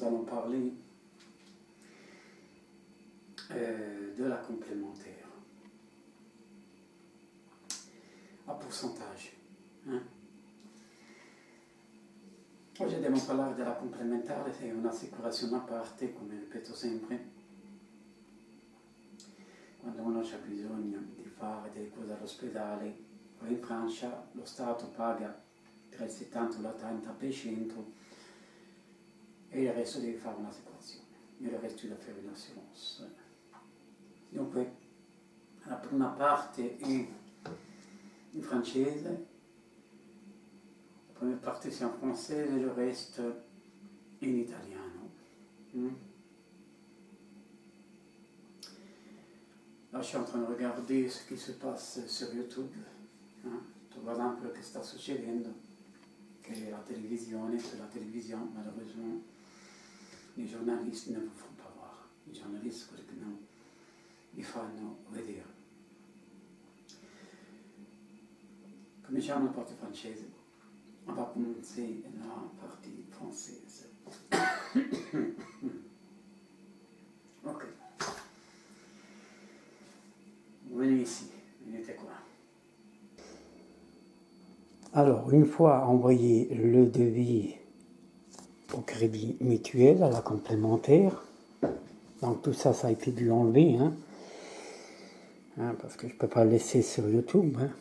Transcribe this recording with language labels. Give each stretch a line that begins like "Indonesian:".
French: parler de la complémentaire a pourcentage.
Italian: Oggi andiamo a parlare della complementare, che è un'assicurazione a parte, come ripeto sempre. Quando uno ha bisogno di fare delle cose all'ospedale o in Francia, lo Stato paga tra il 70 e l'80% e il resto devi fare un'assicurazione, il resto da fare un'assurance. Dunque, la prima parte è in francese, la prima parte è in francese e il resto in italiano.
French: Là, je suis en train de regarder ce qui se passe sur YouTube. Tu vois un peu ce
Italian: che sta succedendo,
French: che la televisione, sur la télévision, malheureusement, les journalistes ne vous font pas voir.
Italian: I giornalisti, quelli che non vi fanno vedere. Cominciamo la parte francese.
French: On va commencer la partie française. Ok. Venez ici, venez quoi. Alors, une fois envoyé le devis au crédit mutuel, à la complémentaire, donc tout ça, ça a été dû enlever, parce que je ne peux pas le laisser sur YouTube.